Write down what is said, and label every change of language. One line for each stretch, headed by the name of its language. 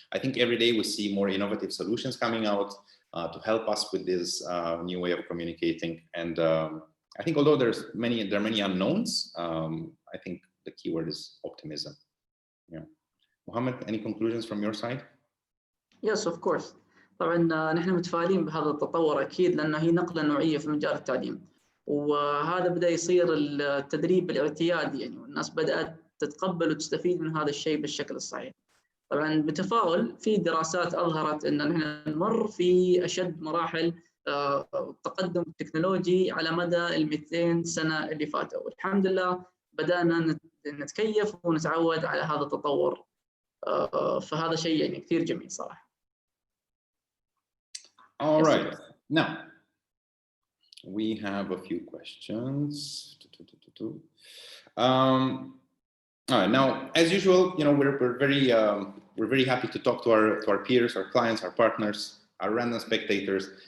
English: I think every day we see more innovative solutions coming out to help us with this new way of communicating. And I think although there are many unknowns, I think the keyword is optimism. Yeah. Mohamed, any conclusions from your side? Yes, of course.
Arabic: طبعا نحن متفائلين بهذا التطور أكيد، لأنه هي نقلة نوعية في مجال التعليم، وهذا بدأ يصير التدريب الاعتيادي يعني، والناس بدأت تتقبل وتستفيد من هذا الشيء بالشكل الصحيح. طبعا بتفاؤل في دراسات أظهرت أن نحن نمر في أشد مراحل التقدم التكنولوجي على مدى ال 200 سنة اللي فاتوا، والحمد لله بدأنا نتكيف ونتعود على هذا التطور. فهذا شيء يعني كثير جميل صراحة.
English: All right. Now, we have a few questions. All right. Now, as usual, we're very happy to talk to our peers, our clients, our partners, our random spectators.